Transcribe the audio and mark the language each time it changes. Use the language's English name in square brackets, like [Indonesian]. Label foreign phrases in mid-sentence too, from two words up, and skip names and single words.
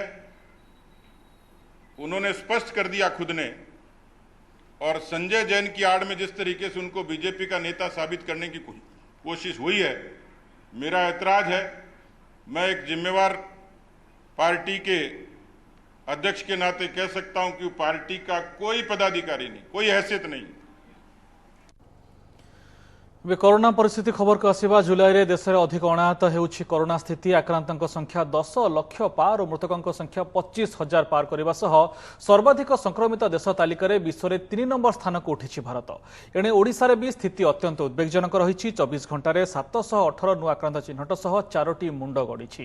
[Hindi] उन्होंने स्पष्ट कर दिया खुद ने, और संजय जैन की आड़ में जिस तरीके से उनको बीजेपी का नेता साबित करने की कोशिश हुई है, मेरा ऐतराज है। मैं एक जिम्मेवार पार्टी के अध्यक्ष के नाते कह सकता हूं कि पार्टी का कोई पदाधिकारी नहीं, कोई हैसियत नहीं। [Odia] ଏବେ କରୋନା ପରିସ୍ଥିତି ଖବରକୁ ଆସିବା। ଜୁଲାଇରେ ଦେଶରେ ଅଧିକ ଅଣାହତ ହେଉଛି କରୋନା ସ୍ଥିତି। ଆକ୍ରାନ୍ତଙ୍କ ସଂଖ୍ୟା 10 ଲକ୍ଷ ପାର ଓ ମୃତକଙ୍କ ସଂଖ୍ୟା 25,000 ପାର କରିବା ସହ ସର୍ବାଧିକ ସଂକ୍ରମିତ ଦେଶ ତାଲିକାରେ ବିଶ୍ୱରେ 3 ନମ୍ବର ସ୍ଥାନକୁ ଉଠିଛି ଭାରତ। ଏଣେ ଓଡ଼ିଶାରେ ବି ସ୍ଥିତି ଅତ୍ୟନ୍ତ ଉଦ୍ବେଗଜନକ ରହିଛି। 24 ଘଣ୍ଟାରେ 718 ନୂଆ ଆକ୍ରାନ୍ତ ଚିହ୍ନଟ ସହ 4ଟି ମୁଣ୍ଡ ଗଡ଼ିଛି।